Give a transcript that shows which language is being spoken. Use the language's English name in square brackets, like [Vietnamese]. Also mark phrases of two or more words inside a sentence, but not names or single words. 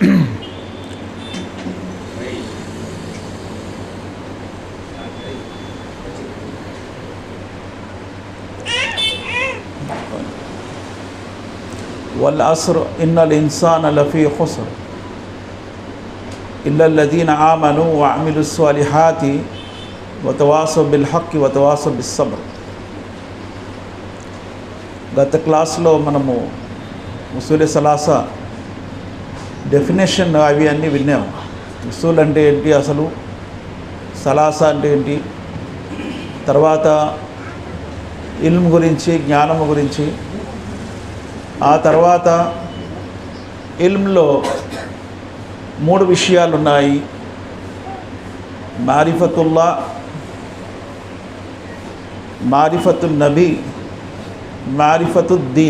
[Arabic] والعصر إن الإنسان لفي خسر إلا الذين آمنوا وعملوا الصالحات وتواصوا بالحق وتواصوا بالصبر. [Telugu] గత క్లాస్లో మనము [Arabic] أصول ثلاثة [Telugu] డెఫినేషన్ అవి అన్నీ విన్నాము. ఉసూల్ అంటే ఏంటి, అసలు సలాసా అంటే ఏంటి, తర్వాత ఇల్మ్ గురించి, జ్ఞానము గురించి, ఆ తర్వాత ఇల్మ్లో 3 విషయాలు ఉన్నాయి: [Arabic] معرفة الله، معرفة النبي، معرفة الدين.